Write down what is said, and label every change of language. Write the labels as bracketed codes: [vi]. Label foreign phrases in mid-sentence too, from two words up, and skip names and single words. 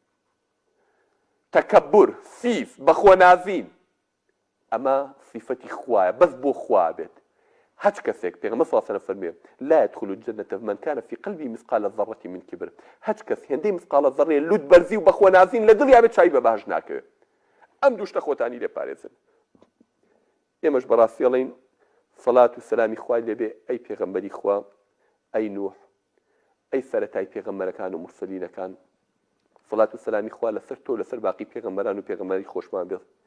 [ckb] تەکەبور سیف بەخۆنازین ئەمە صفەتی خوایە بەس بۆ خوا بێت هەچ کەسێک پێغەمبەر [ar] صلی الله علیه و سلم [ckb] فەرمێ [ar] لا يدخل الجنة من كان في قلبه مثقال ذرة من كبر [ckb] هەچ کەس هێندەی [ar] مثقال ذرة [ckb] لوودبەرزی و بەخۆنازین لە دڵیا بێت چای بە باش ناکەوێت ئەم دووشتە خۆتانی لێپارێزن ئێمەش بەڕاستی ئەڵێین سەڵات و سەلامی خوای لێبێ ئەی پێغەمبەری خوا ئەی نوح ئەی سەرەتای پێغەمبەرەکان و مرسەلینەکان سەڵات و سەلامی خوا لەسەر تۆ لەسەر باقی پێغەمبەران و پێغەمبەری خۆشمان بێت